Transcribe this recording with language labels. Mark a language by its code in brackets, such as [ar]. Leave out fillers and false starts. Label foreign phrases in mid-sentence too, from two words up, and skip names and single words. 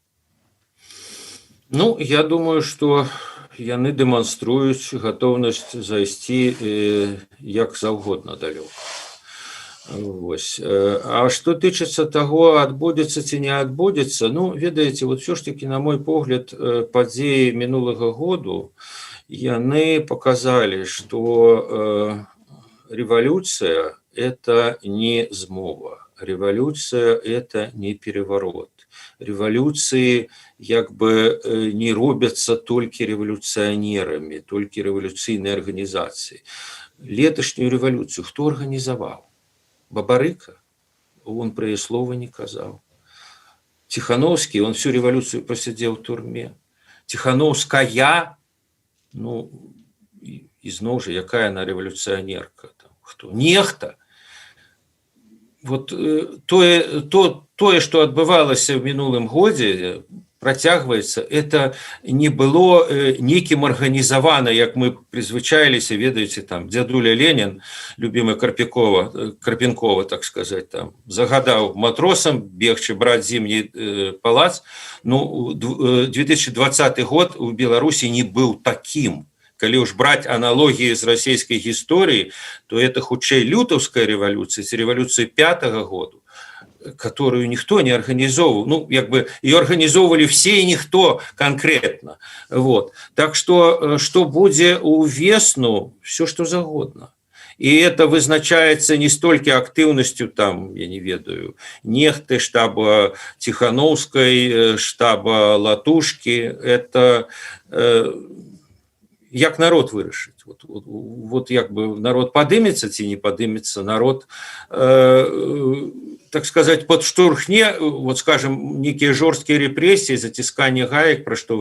[ru] Ну, я думаю, что [be] яны дэманструюць гатоўнасць зайсці як заўгодна далёка. Вось. А што тычыцца таго, адбудзецца ці не адбудзецца, ну, ведаеце, [ru] вот все ж таки, на мой [be] погляд, падзеі мінулага году яны [ru] показали, что революция – это не змова, революция – это не переворот. Революции як бы не робятся только революционерами, только революционной организацией. Леташнюю революцию кто организовал? Бабарыка? Он про ее слова не казал. Тихановский, он всю революцию просидел в турме. Тихановская, ну, [be] ізноў жа, [ru] якая она революционерка? Там, кто? Нехта. [be] Вот тое, што адбывалася ў мінулым годзе, працягваецца, [ru] это не было [be] некім арганізавана, як мы прызвычаіліся, ведаеце, там, дзядуля Ленін, любімы Карпенкова, [ru] так сказать, [be] там, загадаў матросам бегчы браць зімні палац. Ну, 2020 год у Беларусі не быў такім. [ru] Калі уж брать аналогии с российской историей, то это хутчэй лютовская революция, революция 5-го года, которую никто не организовывал. Ну, как бы ее организовывали все и никто конкретно. Вот. Так что будет у весну, все что загодно. И это вызначается не столько активностью, там, [be] я не ведаю, [ru] Нехты, штаба Тихановской, штаба Латушки. Это... [be] як народ вырашыць. Вот як бы народ падымецца ці не падымецца, народ, [ru] так сказать, подштурхне, вот скажем, некие [be] жорсткія рэпрэсіі, зацісканне гаек, про што